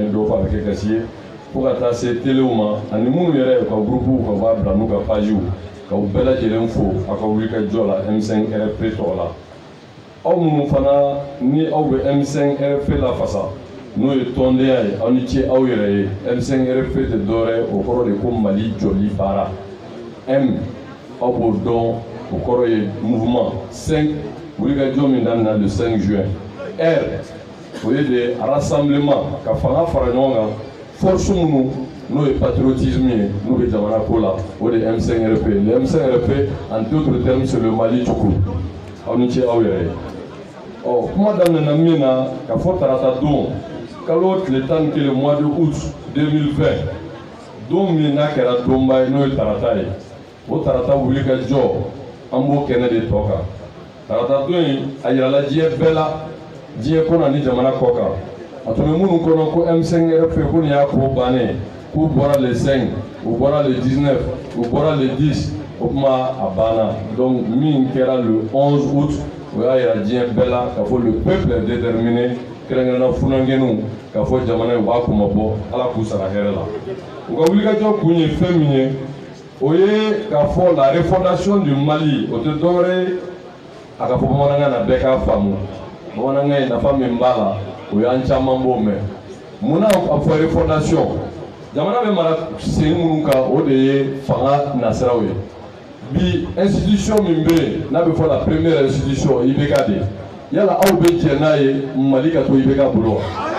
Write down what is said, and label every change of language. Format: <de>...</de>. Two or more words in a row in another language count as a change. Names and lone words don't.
<bm>ye dɔ fɔ a bɛ kɛ kasi ye fo ka taa se telew ma ani minnu yɛrɛ ka groupe ka b'a bila n'u ka pagew k'aw bɛɛ lajɛlen fo a ka wuli ka jɔ la M5 RFP tɔgɔ la aw minnu fana ni aw bɛ M5 RFP la fasa n'o ye tɔndenya ye aw ni ce aw yɛrɛ ye M5 RFP tɛ dɔwɛrɛ o kɔrɔ de ko Mali jɔli baara M aw b'o dɔn o kɔrɔ ye mouvement 5 wulikajɔ min daminɛ</bm> <fr>le 5 juin</fr> <bm>R o ye de rassemblement ka fanga fara ɲɔgɔn kan force minnu n'o ye patriotisme ye n'u bɛ jamana ko la o de M5 RFP le M5 RFP</bm> <fr>en d'autres termes c'est le Mali</fr> <bm>cogo aw ni ce aw yɛrɛ ye ɔ kuma daminɛna min na ka fɔ tarata don kalo tile 11</bm> <fr>mois de août 2020</fr> <bm>don min n'a kɛra donba ye n'o ye tarata ye o tarata wuli ka jɔ an b'o kɛnɛ de tɔ kan tarata don in a yirala diɲɛ bɛɛ la diɲɛ kɔnɔ ni jamana kɔ kan a tun bɛ minnu kɔnɔ ko M5 RFP ko nin y'a ko bannen k'u bɔra</bm> <fr>le 5</fr> <bm>u bɔra</bm> <fr>le 19</fr> <bm>u bɔra</bm> <fr>le 10</fr> <bm>o kuma a banna donc min kɛra</bm> <fr>le 11 août</fr> <bm>o y'a yira diɲɛ bɛɛ la k'a fɔ</bm> <fr>le peuple est déterminé</fr> <bm>kɛrɛnkɛrɛnna funankeninw k'a fɔ jamana in u b'a kuma bɔ ala k'u sara hɛrɛ la u ka wulikajɔ kun ye fɛn min ye o ye k'a fɔ</bm> <fr>la refondation du Mali</fr> <bm>o tɛ dɔwɛrɛ ye a ka fɔ bamanankan na bɛɛ k'a faamu bamanankan ye nafa min b'a la o y'an caman b'o mɛn munna a fɔ refondation jamana bɛ mara sen minnu kan o de ye fanga nasiraw ye bi institution min bɛ yen n'a bɛ fɔ</bm> <fr>la première institution</fr> <bm>IBK de yala aw bɛ jɛ n'a ye Mali ka to IBK bolo wa</bm>